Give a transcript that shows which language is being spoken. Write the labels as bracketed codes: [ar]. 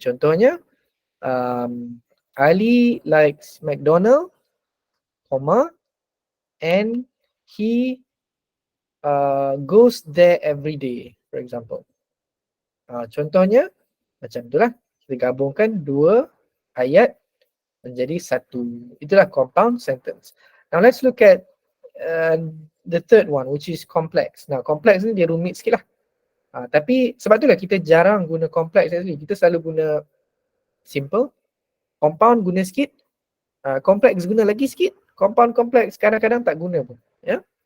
[en] Contohnya Ali likes McDonald, comma, and he goes there every day, for example. [ms] Contohnya macam itulah. Kita gabungkan dua ayat menjadi satu. [en] Itulah compound sentence. Now let's look at the third one, which is complex. [ms] Now complex ni dia rumit sikit lah. Tapi sebab itulah kita jarang guna complex tadi. Kita selalu guna simple, compound guna sikit, complex guna lagi sikit, compound complex kadang-kadang tak guna pun. Ya?